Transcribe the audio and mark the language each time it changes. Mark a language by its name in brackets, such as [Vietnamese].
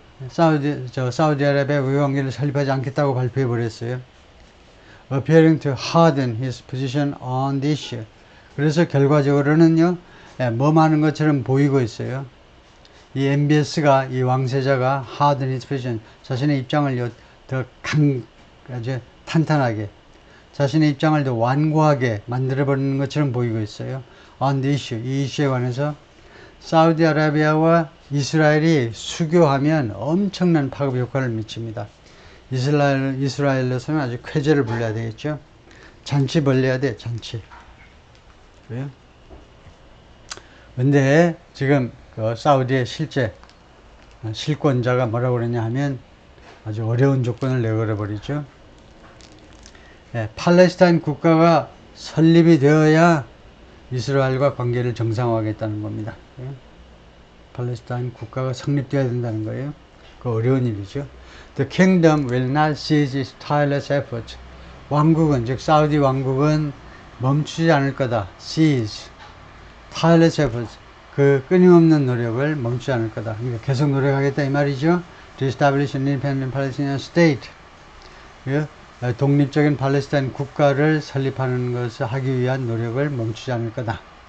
[Korean] 사우디아라비아 외교관계를 설립하지 않겠다고 발표해 버렸어요. [English] Appearing to harden his position on the issue. [Korean] 그래서 결과적으로는요, 뭐하는 것처럼 보이고 있어요. 이 MBS가, 이 왕세자가 [English] harden his position, [Korean] 자신의 입장을 더 아주 탄탄하게, 자신의 입장을 더 완고하게 만들어버리는 것처럼 보이고 있어요. [English] On the issue, [Korean] 이 이슈에 관해서 사우디아라비아와 이스라엘이 수교하면 엄청난 파급 효과를 미칩니다. 이스라엘로서는 아주 쾌재를 불러야 되겠죠. 잔치 벌려야 돼, 잔치. 그래요? 근데 지금 그 사우디의 실제 실권자가 뭐라고 그러냐 하면 아주 어려운 조건을 내걸어 버리죠. 팔레스타인 국가가 설립이 되어야 이스라엘과 관계를 정상화하겠다는 겁니다. 팔레스타인 국가가 성립되어야 된다는 거예요. 그 어려운 일이죠. [English] The kingdom will not cease its tireless efforts. [Korean] 왕국은, 즉 사우디 왕국은 멈추지 않을 거다. [English] Cease, tireless efforts. [Korean] 그 끊임없는 노력을 멈추지 않을 거다. 그러니까 계속 노력하겠다 이 말이죠. [English] To establish an independent Palestinian state. [Korean] 독립적인 팔레스타인 국가를 설립하는 것을 하기 위한 노력을 멈추지 않을 거다.